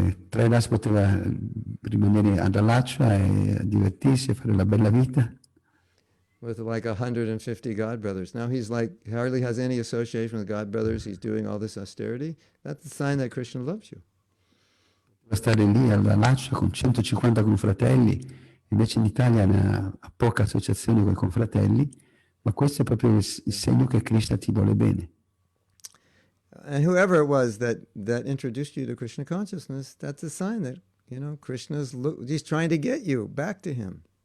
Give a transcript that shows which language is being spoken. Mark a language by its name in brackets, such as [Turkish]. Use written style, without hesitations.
[Italian] Tradas poteva rimanere ad Alachua e divertirsi e fare la bella vita. [English] with like 150 God brothers. Now he's like hardly has any association with God brothers. He's doing all this austerity. That's the sign that Krishna loves you. [Italian] Stare lì alla Alachua con 150 confratelli, invece in Italia ha poca associazione con i confratelli, ma questo è proprio il segno che Krishna ti vuole bene. [English] And whoever it was that introduced you to Krishna consciousness, that's a sign that, he's trying to get you back to him.